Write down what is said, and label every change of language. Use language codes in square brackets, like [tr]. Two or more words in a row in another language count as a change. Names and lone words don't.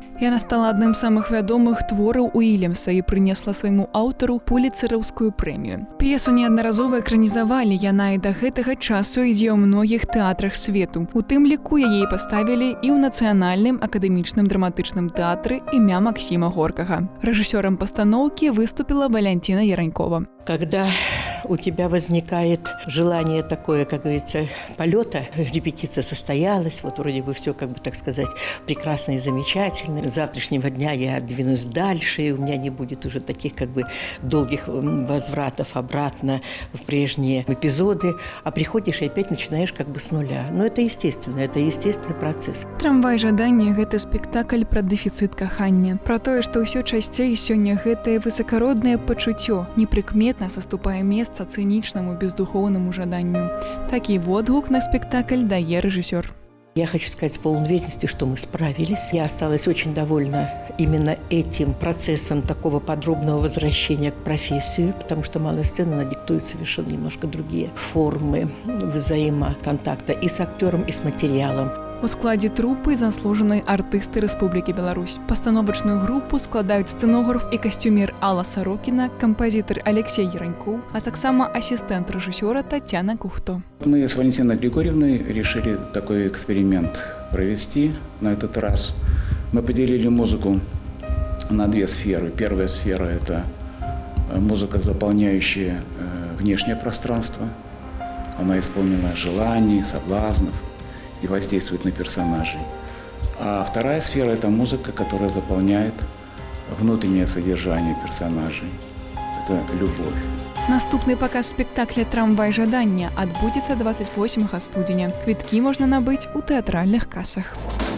[be] Яна стала адным з самых вядомых твораў Уільямса і прынесла свайму аўтару пуліцэраўскую прэмію. П'есу неаднаразова экранізавалі, яна і да гэтага часу ідзе ў многіх тэатрах свету. У тым ліку яе паставілі і ў Нацыянальным акадэмічным драматычным тэатры імя Максіма Горкага. Рэжысёрам пастаноўкі выступила Валентина Яранькова. [ru] Когда у тебя возникает желание такое, как говорится, полета, репетиция состоялась, вот вроде бы все, как бы так сказать, прекрасно и замечательно. С завтрашнего дня я двинусь дальше, и у меня не будет уже таких как бы долгих возвратов обратно в прежние эпизоды, а приходишь и опять начинаешь как бы с нуля. Но это естественно, это естественный процесс. [be] «Трамвай жадання» – гэта спектакль пра дэфіцыт кахання. Пра тое, што ўсё часцей сёння гэтае высакароднае пачуццё непрыкметна саступае месца цынічнаму бездухоўнаму жаданню. Такі водгук на спектакль дае рэжысёр. [ru] Я хочу сказать с полной уверенностью, что мы справились. Я осталась очень довольна именно этим процессом такого подробного возвращения к профессии, потому что малая сцена, она диктует совершенно немножко другие формы взаимоконтакта и с актером, и с материалом. [be] У складзе трупы заслужаныя артысты Рэспублікі Беларусь. Пастановачную групу складаюць сцэнограф і касцюмер Алла Сорокіна, кампазітар Алексей Яраньков, а таксама асістэнт рэжысёра Татьяна Кухто. [ru] Мы с Валентиной Григорьевной решили такой эксперимент провести на этот раз. Мы поделили музыку на две сферы. Первая сфера – это музыка, заполняющая внешнее пространство. Она исполнена желаний, соблазнов и воздействует на персонажей. А вторая сфера – это музыка, которая заполняет внутреннее содержание персонажей. Это любовь. [be] Наступны паказ спектакля «Трамвай жадання» адбудзецца 28 студзеня. Квіткі можна набыць у тэатральных касах.